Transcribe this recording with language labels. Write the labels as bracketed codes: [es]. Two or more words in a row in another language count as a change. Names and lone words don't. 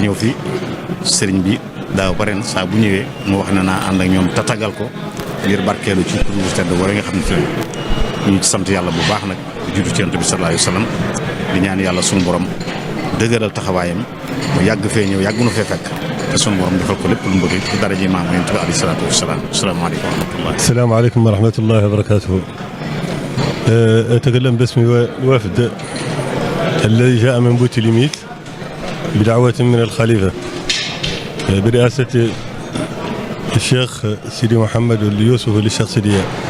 [wo] ñëw fi sëriñ bi daaw ba ren saa bu ñëwee mu wax ne naa ànd ak ñoom tatagal ko ngir barkeelu ci tur bu tedd war nga xam ne fi ñu ci sant yàlla bu baax nag di juddu ci Yonent bi [ar] صلى الله عليه وسلم [wo] di ñaan yàlla sunu borom dëgëral taxawaayam mu yàgg fee ñëw yàgg nu fee fekk te sunu borom defal ko lépp lu mu bëgg ci daraja maam Yonent bi [ar] عليه الصلاة والسلام السلام عليكم ورحمة الله. السلام عليكم ورحمة الله وبركاته. أتكلم باسم الوفد الذي جاء من بوتليميت بدعوة من الخليفة برئاسة الشيخ سيدي محمد اليوسف للشيخ سيدي.